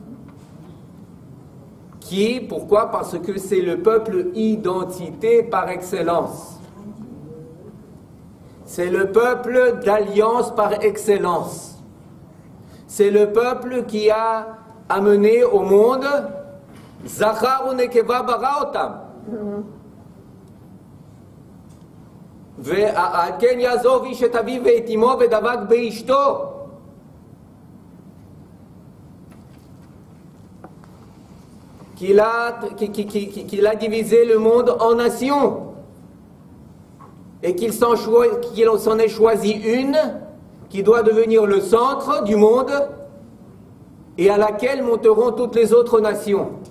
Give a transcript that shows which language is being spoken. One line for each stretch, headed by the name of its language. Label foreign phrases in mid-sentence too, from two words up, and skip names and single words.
French: Pourquoi? Parce que c'est le peuple identité par excellence. C'est le peuple d'alliance par excellence. C'est le peuple qui a amené au monde
Hebrew: זכר ונקבה ברא אותם. ועל כן יעזוב איש את אביו ואת אמו ודבק באשתו.
French: Qu'il a divisé le monde en nations et qu'il s'en ait choisi une qui doit devenir le centre du monde et à laquelle monteront toutes les autres nations.